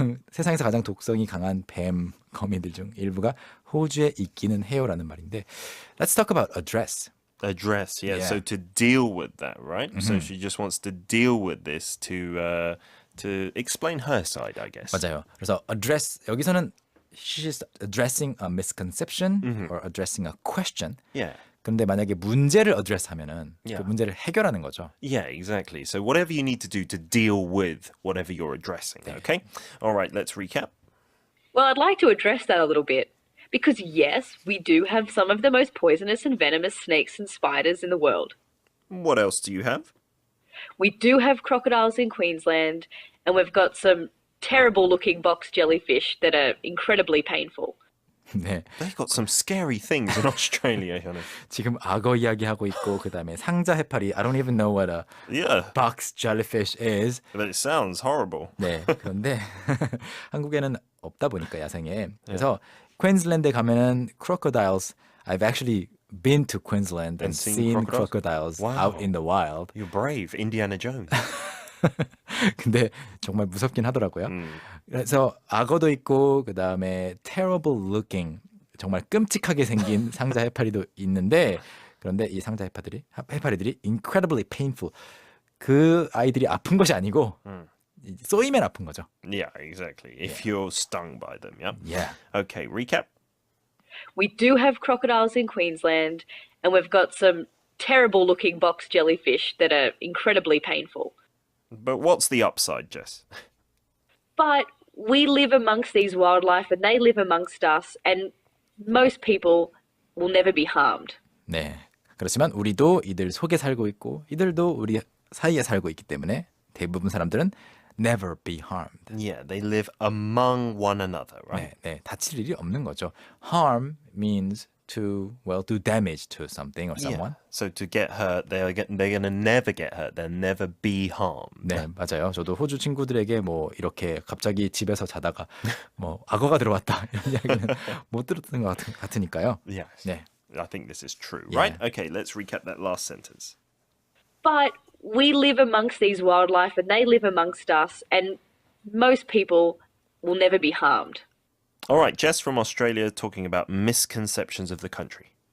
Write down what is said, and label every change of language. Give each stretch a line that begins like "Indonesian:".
Korean: 세상에서 가장 독성이 강한 뱀 거미들 중 일부가 호주에 있기는 해요라는 말인데,
English: let's talk about address. Address, yeah. Yeah. So to deal with that, right? So she just wants to deal with this to explain her side, I guess.
Korean: 맞아요. 그래서 address 여기서는
English: she's addressing a misconception or addressing a question. Yeah.
Korean: 근데 만약에 문제를 address하면은
English: Yeah.
Korean: 그 문제를 해결하는 거죠.
English: Yeah, exactly. So whatever you need to do to deal with whatever you're addressing, okay? All right, let's recap. Well, I'd like to address that a little bit. Because yes, we do have some of the most poisonous and venomous snakes and spiders in the world. What else do you have? We do have crocodiles in Queensland, and we've got some terrible looking box jellyfish that are incredibly painful.
Korean: 네,
English: They've got some scary things in Australia, Hannah.
Korean: 지금 악어 이야기하고 있고 그다음에 상자해파리.
English: I don't even know what a Yeah, box jellyfish is. but it sounds horrible.
Korean: 네, 그런데 한국에는 없다 보니까 야생에. 그래서 퀸즐랜드에 가면은 crocodiles.
English: I've actually been to Queensland and seen crocodiles Wow. out in the wild. You're brave, Indiana Jones.
Korean: 근데 정말 무섭긴 하더라고요. 그래서 악어도 있고 그다음에 terrible looking 정말 끔찍하게 생긴 상자 해파리도 있는데 그런데 이 상자 해파리들이
English: incredibly painful.
Korean: 그 아이들이 아픈 것이 아니고 쏘이면 아픈 거죠.
English: Yeah, exactly. If you're stung by them, yeah? Yeah. Okay, recap. We do have crocodiles in Queensland, and we've got some terrible looking box jellyfish that are incredibly painful. But what's the upside, Jess? But we live amongst these wildlife and they live amongst us, and most people will never be harmed.
Korean: 네. 그렇지만 우리도 이들 속에 살고 있고 이들도 우리 사이에 살고 있기 때문에 대부분 사람들은
English: never be harmed. Yeah, they live among one another, right?
Korean: 네, 네, 다칠 일이 없는 거죠.
English: Harm means to do damage to something or someone. Yeah. So to get hurt, they're gonna never get hurt. They'll never be harmed.
Korean: 네, 맞아요. 저도 호주 친구들에게 뭐 이렇게 갑자기 집에서 자다가 뭐 악어가 들어왔다 이런 이야기는 못 들었던 것 같으니까요.
English: Yes.
Korean: 네.
English: I think this is true, Yeah. right? Okay, let's recap that last sentence. But we live amongst these wildlife and they live amongst us, and most people will never be harmed. All right, Jess from Australia talking about misconceptions of the country.